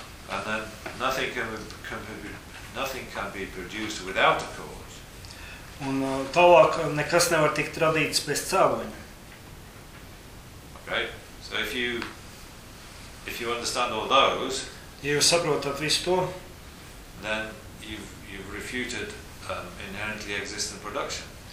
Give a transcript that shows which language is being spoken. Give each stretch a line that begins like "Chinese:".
English: And then nothing can be produced without a cause.
Latvian: Un tālāk nekas nevar tikt radīts bez cēloņa.
English: Okay. So if you understand all those,
Latvian: ja jūs saprotat visu to,
English: then you've refuted inherently existent production.